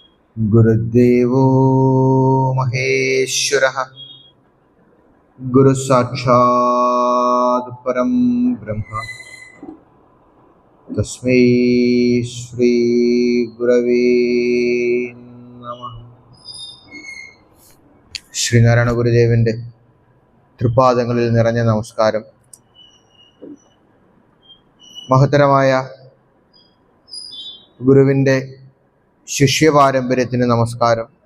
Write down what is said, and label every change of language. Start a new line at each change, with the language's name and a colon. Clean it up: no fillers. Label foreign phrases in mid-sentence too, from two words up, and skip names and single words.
Sanskrit: गुरुदेवो महेश्वरः गुरु साक्षात् परम ब्रह्म तस्मै श्री गुरवे नमः.
Malayalam: ശ്രീനാരായണ ഗുരുദേവന്റെ തൃപാദങ്ങളിൽ നിറഞ്ഞ നമസ്കാരം. മഹത്തരമായ ഗുരുവിൻ്റെ ശിഷ്യപാരമ്പര്യത്തിന് നമസ്കാരം.